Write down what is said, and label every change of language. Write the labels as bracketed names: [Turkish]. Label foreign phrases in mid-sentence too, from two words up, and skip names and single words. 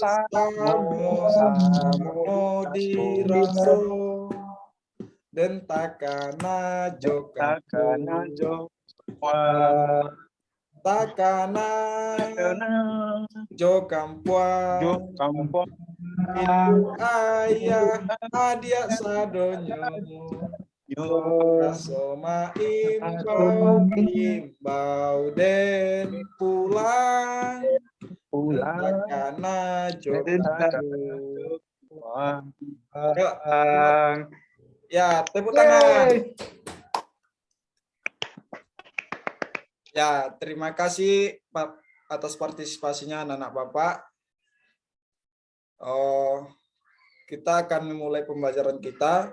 [Minangkabau] samo diraso dan takana joka takana jo kampuang ayah adia sadonyo Soma imbau den pulang takana jo ya, [Indonesian] tepuk tangan. Ya, terima kasih Pak atas partisipasinya anak-anak Bapak. Kita akan memulai pembelajaran kita.